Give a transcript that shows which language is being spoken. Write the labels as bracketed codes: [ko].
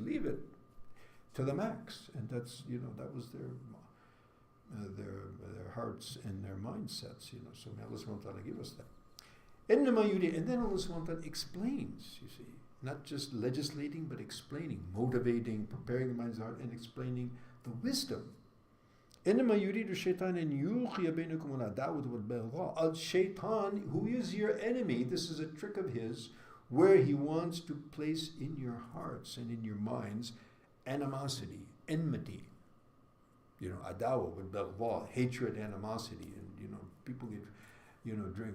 [en] Leave it to the max. And that's, that was their hearts and their mindsets. So may Allah subhanahu wa ta'ala give us that. And then Allah subhanahu wa ta'ala explains, you see, not just legislating, but explaining, motivating, preparing the mind's heart, and explaining the wisdom. [ar] إنما يريد الشيطان أن يوقي بينكم العداوة والبغضاء. [en] Al-Shaytan, who is your enemy, this is a trick of his, where he wants to place in your hearts and in your minds animosity, enmity. Adawa والبغضاء, hatred, animosity, and people get, drink.